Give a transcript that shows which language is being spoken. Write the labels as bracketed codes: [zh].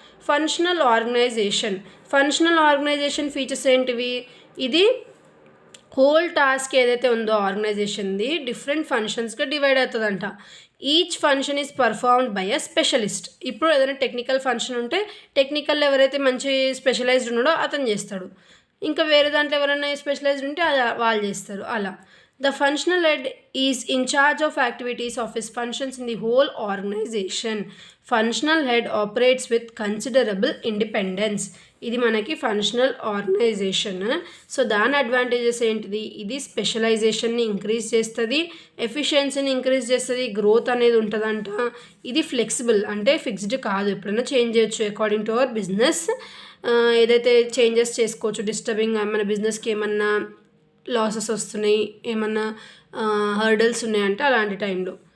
[te] Functional organisation. Functional organisation features ఏంటివి, ఇది whole task ఏదైతే ఉందో ఆర్గనైజేషన్ది డిఫరెంట్ ఫంక్షన్స్గా డివైడ్ అవుతుందంట. [en] Each function is performed by a specialist. [te] ఇప్పుడు ఏదైనా టెక్నికల్ ఫంక్షన్ ఉంటే టెక్నికల్ ఎవరైతే మంచి స్పెషలైజ్డ్ ఉన్నాడో అతను చేస్తాడు, ఇంకా వేరే దాంట్లో ఎవరైనా స్పెషలైజ్డ్ ఉంటే అది వాళ్ళు చేస్తారు అలా. [en] The functional head is in charge of activities of his functions in the whole organization. Functional head operates with considerable independence. [te] ఇది మనకి ఫంక్షనల్ ఆర్గనైజేషన్. సో దాని అడ్వాంటేజెస్ ఏంటిది, ఇది స్పెషలైజేషన్ని ఇంక్రీజ్ చేస్తుంది, ఎఫిషియన్సీని ఇంక్రీజ్ చేస్తుంది, గ్రోత్ అనేది ఉంటుందంట. ఇది ఫ్లెక్సిబుల్ అంటే ఫిక్స్డ్ కాదు, ఎప్పుడైనా చేంజ్ చేయొచ్చు [en] According to our business. [te] ఏదైతే చేంజెస్ చేసుకోవచ్చు, డిస్టర్బింగ్ మన బిజినెస్కి ఏమన్నా లాసెస్ వస్తున్నాయి, ఏమన్నా హర్డల్స్ ఉన్నాయంటే అలాంటి టైంలో.